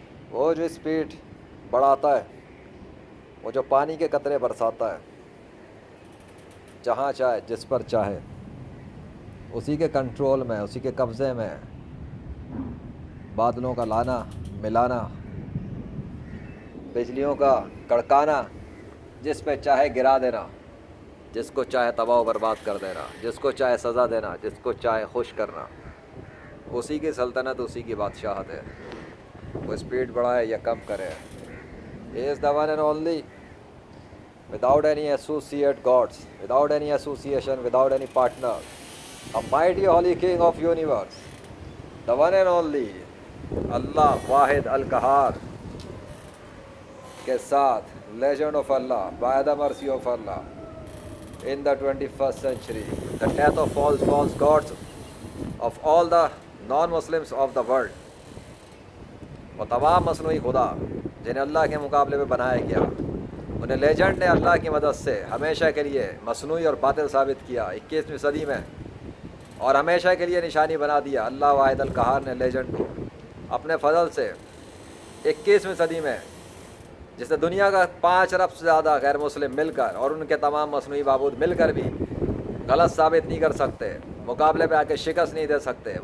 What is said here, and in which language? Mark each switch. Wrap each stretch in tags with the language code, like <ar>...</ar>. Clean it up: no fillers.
<ur>وہ جو اسپیڈ بڑھاتا ہے، وہ جو پانی کے قطرے برساتا ہے جہاں چاہے جس پر چاہے، اسی کے کنٹرول میں، اسی کے قبضے میں بادلوں کا لانا ملانا، بجلیوں کا کڑکانا، جس پہ چاہے گرا دینا، جس کو چاہے تباہ و برباد کر دینا، جس کو چاہے سزا دینا، جس کو چاہے خوش کرنا، اسی کی سلطنت، اسی کی بادشاہت ہے. وہ اسپیڈ بڑھائے یا کم کرے.</ur> <en>He is the one and only, without any associate gods, without any association, without any partner, a mighty holy king of universe, the one and only</en> <ur>اللہ واحد القہار کے ساتھ</ur> <en>legend of Allah, by the mercy of Allah, in the 21st century, the death of false gods of all the non-Muslims of the world.</en> <ur>وہ تمام مصنوعی خدا جنہیں اللہ کے مقابلے میں بنایا گیا، انہیں لیجنڈ نے اللہ کی مدد سے ہمیشہ کے لیے مصنوعی اور باطل ثابت کیا 21ویں صدی میں، اور ہمیشہ کے لیے نشانی بنا دیا. اللہ واحد القہار نے لیجنڈ کو اپنے فضل سے 21ویں صدی میں، جس سے دنیا کا 5 ارب سے زیادہ غیر مسلم مل کر اور ان کے تمام مصنوعی معبود مل کر بھی غلط ثابت نہیں کر سکتے، مقابلے پہ آ کے شکست نہیں دے سکتے.</ur>